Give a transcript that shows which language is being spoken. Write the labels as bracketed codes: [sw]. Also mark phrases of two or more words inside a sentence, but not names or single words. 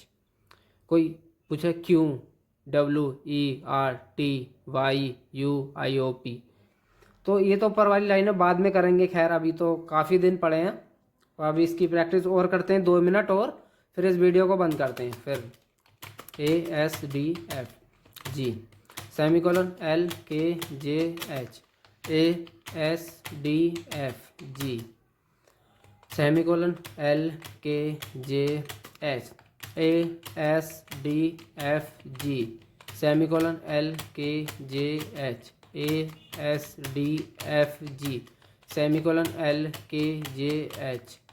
[hi] कोई पूछे QWERTYUIOP, तो ये तो ऊपर वाली लाइन बाद में करेंगे। खैर अभी तो काफ़ी दिन पड़े हैं, तो अभी इसकी प्रैक्टिस और करते हैं 2 मिनट और फिर इस वीडियो को बंद करते हैं। फिर ASDFG सेमीकोलन LKJH ASDFG सेमीकोलन LKJH ASDFG सेमीकोलन LKJH ASDFG सेमीकोलन LKJH